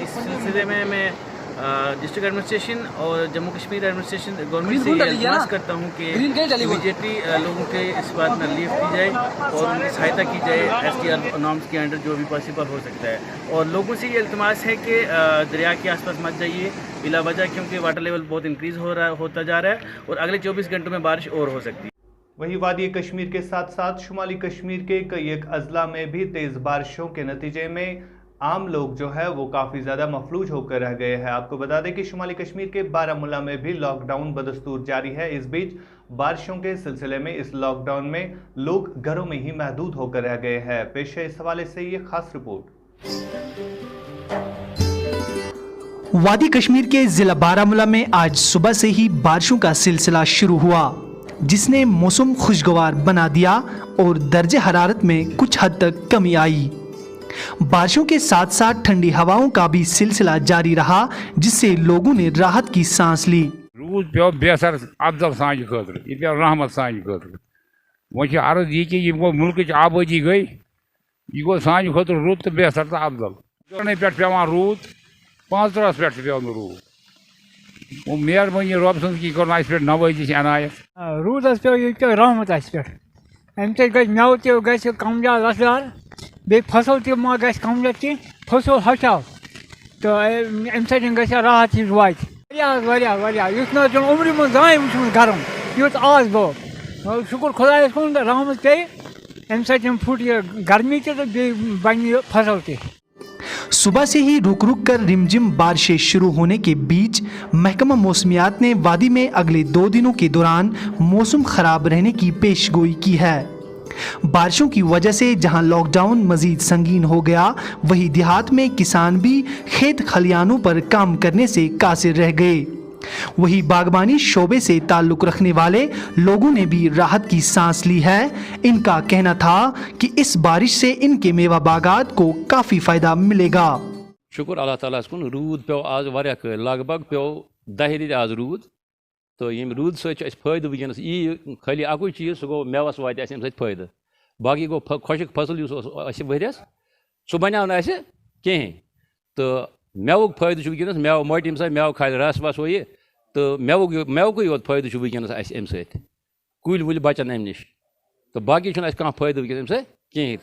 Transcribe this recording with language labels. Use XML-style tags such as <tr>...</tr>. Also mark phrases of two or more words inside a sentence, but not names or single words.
<ur>اس سلسلے میں میں</ur> <en>district administration</en> <ur>اور جموں کشمیر</ur> <en>administration government</en> <ur>سے یہ ریکویسٹ کرتا ہوں کہ امیڈیئٹلی لوگوں کے اس بات میں ریلیف دی جائے اور ان کی سہایتا کی جائے SDR نارمز کے انڈر جو بھی پاسیبل ہو سکتا ہے. اور لوگوں سے یہ التماس ہے کہ دریا کے آس پاس مت جائیے بلا وجہ، کیونکہ</ur> <en>water level</en> <ur>بہت انکریز ہوتا جا رہا ہے اور اگلے 24 گھنٹوں میں بارش اور ہو سکتی ہے. وہیں وادی کشمیر کے ساتھ ساتھ شمالی کشمیر کے کئی ایک اضلاع میں بھی تیز بارشوں کے نتیجے میں عام لوگ جو ہے وہ کافی زیادہ مفلوج ہو کر رہ گئے ہیں۔ آپ کو بتا دیں کہ شمالی کشمیر کے بارہمولہ میں بھی لاک ڈاؤن بدستور جاری ہے۔ اس بیچ بارشوں کے سلسلے میں اس لاک ڈاؤن میں لوگ گھروں میں ہی محدود ہو کر رہ گئے ہیں۔ پیش ہے اس حوالے سے یہ خاص رپورٹ۔ وادی کشمیر کے ضلع بارہمولہ میں آج صبح سے ہی بارشوں کا سلسلہ شروع ہوا، جس نے موسم خوشگوار بنا دیا اور درجہ حرارت میں کچھ حد تک کمی آئی۔ بارشوں کے ساتھ ساتھ ٹھنڈی ہواؤں کا بھی سلسلہ جاری رہا، جس سے لوگوں نے راحت کی سانس لی۔</ur> <ks>روز پیو بہتر افضل سانہ خاطر، یہ پیو رحمت سانہ خاطر۔ وۄنۍ چھِ عرض یہ کہ یہ گوٚو ملکٕچ آبٲدی گئی، یہ گوٚو سانہ خاطر رُت تہٕ بہتر تہٕ افضل۔ جوڑنے پٮ۪ٹھ پیوان روٗد، 15 پٮ۪ٹھ چھُ پیوان روٗد۔ مہربٲنی رۄب سٕنٛز کی کوٚرُن اَسہِ پٮ۪ٹھ نوٲزِش عنایت۔ روٗدَس پیوٚو ییٚتہِ پیوٚو رحمت اَسہِ پٮ۪ٹھ، اَمہِ سۭتۍ گژھِ مٮ۪وٕ تہِ گژھِ کم زیادٕ رَسدار، بیٚیہِ فصل تہِ ما گژھِ کم زیادٕ کینٛہہ، فصل ہۄکھیو تہٕ اَمہِ سۭتۍ گژھِ راحت ہِش واتہِ۔ واریاہ یُتھ نہٕ حظ چھُنہٕ عمرِ منٛز زٕہٕنۍ وٕچھمُت گرم یُتھ آز گوٚو۔ شُکُر خۄدایَس کُن رحمت پیٚیہِ، اَمہِ سۭتۍ پھُٹ یہِ گرمی تہِ تہٕ بیٚیہِ بَنہِ یہِ فصل تہِ۔</ks> <ur>صبح سے ہی رک رک کر رمجم بارشیں شروع ہونے کے بیچ محکمہ موسمیات نے وادی میں اگلے 2 دنوں کے دوران موسم خراب رہنے کی پیش گوئی کی ہے۔ بارشوں کی وجہ سے جہاں لاک ڈاؤن مزید سنگین ہو گیا، وہی دیہات میں کسان بھی کھیت کھلیانوں پر کام کرنے سے قاصر رہ گئے۔ وہی باغبانی شعبے سے تعلق رکھنے والے لوگوں نے بھی راحت کی سانس لی ہے۔ ان کا کہنا تھا کہ اس بارش سے ان کے میوہ باغات کو کافی فائدہ ملے گا۔</ur> <ks>شکر اللہ تعالیٰ کن روٗد پیو آز واریاہ کٲلۍ، لگ بگ پیو 10 رٮ۪تۍ آز روٗد، تہٕ ییٚمہِ روٗد سۭتۍ چھُ اَسہِ فٲیدٕ وٕنکٮ۪نس یی خٲلی اَکُے چیٖز، سُہ گوٚو مٮ۪وَس واتہِ اَسہِ اَمہِ سۭتۍ فٲیدٕ۔ باقٕے گوٚو خۄشِک فصل یُس اوس اَسہِ ؤرۍیَس سُہ بنیٛو نہٕ اَسہِ کِہیٖنۍ، تہٕ مٮ۪وُک فٲیدٕ چھُ وٕنکٮ۪نس، مٮ۪وٕ مۄٹہِ ییٚمہِ ساتہٕ مٮ۪وٕ کھالہِ رس وس ہُہ یہِ، تہٕ مٮ۪وُکُے یوت فٲیدٕ چھُ وٕنکٮ۪نس اَسہِ اَمہِ سۭتۍ، کُلۍ وُلۍ بچن اَمہِ نِش، تہٕ باقٕے چھُنہٕ اَسہِ کانٛہہ فٲیدٕ وٕنکٮ۪نس اَمہِ سۭتۍ کِہیٖنۍ۔</ks>